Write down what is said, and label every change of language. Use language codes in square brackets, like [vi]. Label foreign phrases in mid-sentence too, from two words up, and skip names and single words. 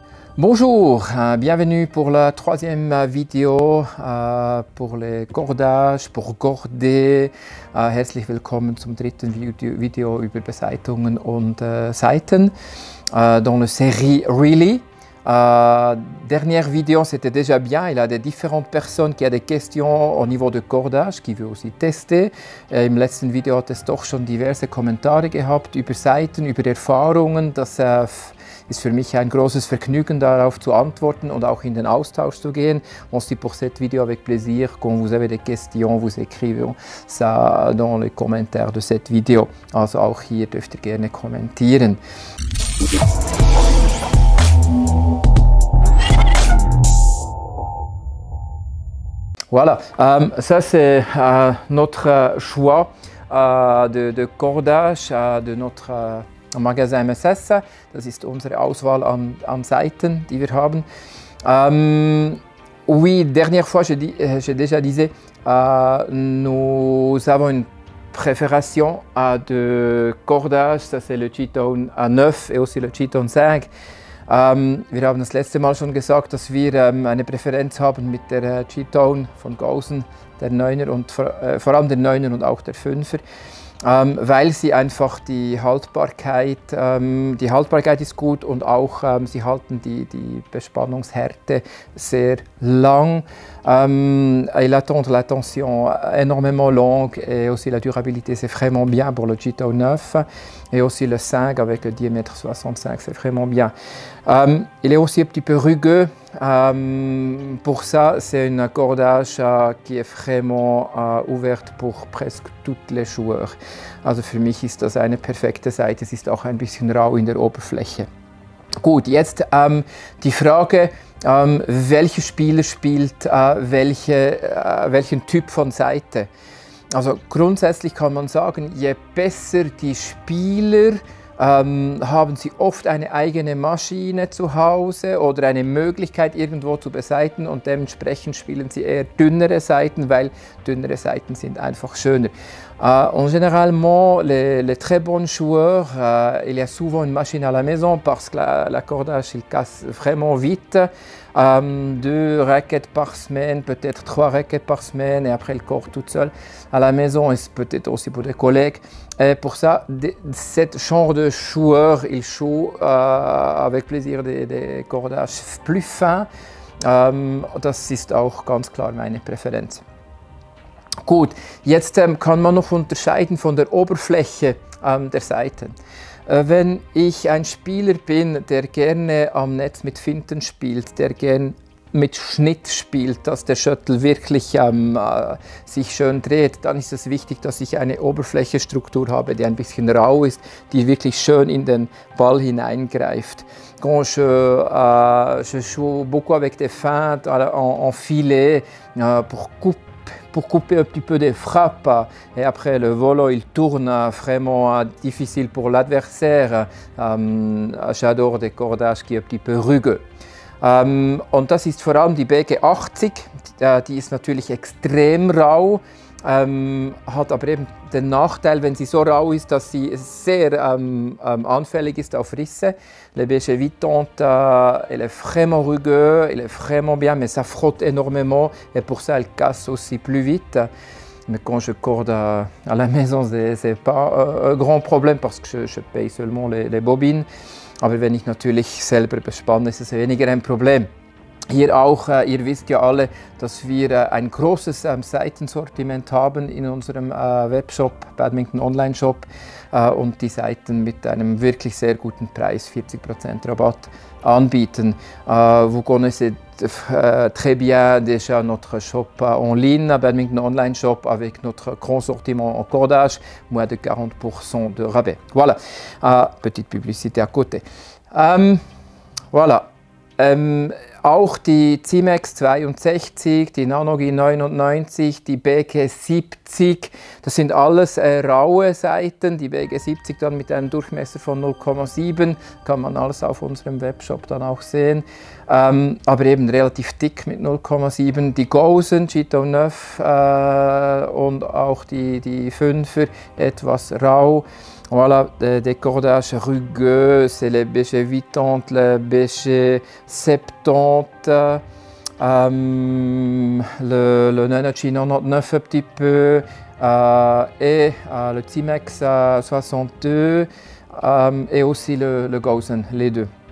[fr] Bonjour, bienvenue pour la troisième vidéo pour les cordages, pour corder. [de] Herzlich willkommen zum dritten Video über Besaitungen und Saiten [fr] dans la série Really. Dernière vidéo, c'était déjà bien. Il y a des différentes personnes qui ont des questions au niveau de cordage, qui veulent aussi tester. [de] Im letzten Video hat es doch schon diverse Kommentare gehabt über Saiten, über Erfahrungen. Das ist für mich ein großes Vergnügen, darauf zu antworten und auch in den Austausch zu gehen. [fr] On se dit pour cette vidéo avec plaisir. Quand vous avez des questions, vous écrivez ça dans les commentaires de cette vidéo. [de] Also auch hier dürft ihr gerne kommentieren. [fr] Voilà, ça c'est notre choix de cordage de notre Magasin MSS. [de] Das ist unsere Auswahl an Saiten, die wir haben. [fr] Oui, dernière fois, j'ai déjà dit, nous avons une préfération de cordage, ça c'est le G-Tone 9 et aussi le G-Tone 5. [de] Wir haben das letzte Mal schon gesagt, dass wir eine Präferenz haben mit der G-Tone von Gaussen, der 9er und vor allem der 9er und auch der 5er. Weil sie einfach die Haltbarkeit ist gut und auch sie halten die Bespannungshärte sehr lang. [fr] Ils attendent la tension énormément longue et aussi la durabilité c'est vraiment bien pour le G-Tone 9 et aussi le 5 avec le diamètre 65 c'est vraiment bien. Il est aussi un petit peu rugueux. Pour ça, c'est un cordage qui est vraiment ouvert pour presque tous les joueurs. [de] Also für mich ist das eine perfekte Seite. Es ist auch ein bisschen rau in der Oberfläche. Gut, jetzt die Frage, welcher Spieler spielt welchen Typ von Seite? Also grundsätzlich kann man sagen, je besser die Spieler, haben sie oft eine eigene Maschine zu Hause oder eine Möglichkeit irgendwo zu besaiten und dementsprechend spielen sie eher dünnere Saiten, weil dünnere Saiten sind einfach schöner. [fr] En généralement, les très bons joueurs, il y a souvent une machine à la maison parce que la cordage il casse vraiment vite. 2 raquettes par semaine, peut-être 3 raquettes par semaine et après le corde toute seule à la maison et peut-être aussi pour des collègues. Et pour ça, cette genre de joueur, il joue avec plaisir des cordages plus fins. [de] Das ist auch ganz klar meine Präferenz. Gut, jetzt kann man noch unterscheiden von der Oberfläche der Saiten. Wenn ich ein Spieler bin, der gerne am Netz mit Finten spielt, der gerne mit Schnitt spielt, dass der Schüttel wirklich sich schön dreht, dann ist es wichtig, dass ich eine Oberflächenstruktur habe, die ein bisschen rau ist, die wirklich schön in den Ball hineingreift. [fr] Quand je joue beaucoup avec des feintes en filet pour couper un petit peu des frappes et après le volo il tourne vraiment difficile pour l'adversaire. J'adore des cordages qui sont un petit peu rugueux. [de] Und das ist vor allem die BG80, die ist natürlich extrem rau, hat aber eben den Nachteil, wenn sie so rau ist, dass sie sehr anfällig ist auf Risse. [fr] Le BG80, elle est vraiment rugueux, elle est vraiment bien, mais ça frotte énormément et pour ça elle casse aussi plus vite. Mais quand je corde à la maison, c'est pas un grand problème parce que je paye seulement les bobines. [de] Aber wenn ich natürlich selber bespanne, ist es weniger ein Problem. Hier auch, ihr wisst ja alle, dass wir ein großes Seitensortiment haben in unserem Webshop, Badminton Online Shop und die Seiten mit einem wirklich sehr guten Preis, 40% Rabatt anbieten. [fr] Vous connaissez très bien déjà notre shop en ligne, Badminton Online Shop, avec notre grand sortiment en cordage, moins de 40% de rabais. Voilà, petite publicité à côté. Voilà. [de] Auch die Cimex 62, die Nanogi 99, die BG 70, das sind alles raue Seiten. Die BG 70 dann mit einem Durchmesser von 0,7, kann man alles auf unserem Webshop dann auch sehen. Aber eben relativ dick mit 0,7. Die Gaussen, G-Tone 9 und auch die 5er etwas rau. [fr] Voilà, des cordages rugueux, c'est les BG 80, les BG 70, le Nanachi 99 un petit peu, et le Timex 62, et aussi le Gosen, les deux.